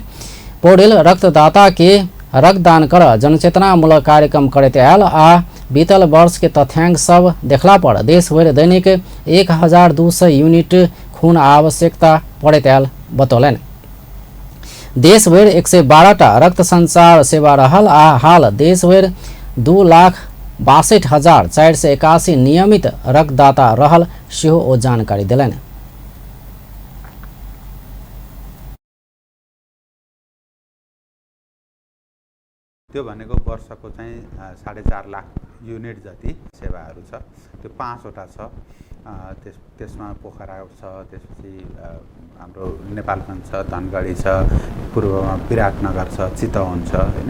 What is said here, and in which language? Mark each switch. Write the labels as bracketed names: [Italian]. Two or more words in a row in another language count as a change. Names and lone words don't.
[Maithili] पौडेल रक्तदाता के रक्तदान कर जनचेतनामूलक कार्यक्रम करैत आयल आ बीतल वर्ष के तथ्याङ्क सब देखला पर देश भरि दैनिक 1,200 यूनिट खून आवश्यकता पड़ैत आयल बतौलनि। देश भरि 112टा रक्त संचार सेवा रहल आ हाल देश भरि 2,62,481 नियमित रक्तदाता रहल सेहो ओ जानकारी देलनि। [Nepali] त्यो भनेको वर्षको चाहिँ 4.5 लाख युनिट जति सेवाहरू छ। त्यो 5वटा छ। त्यसमा पोखरा छ, त्यसपछि हाम्रो नेपालगञ्ज छ, धनगढी छ, पूर्वमा विराटनगर छ, चितवन छ हैन।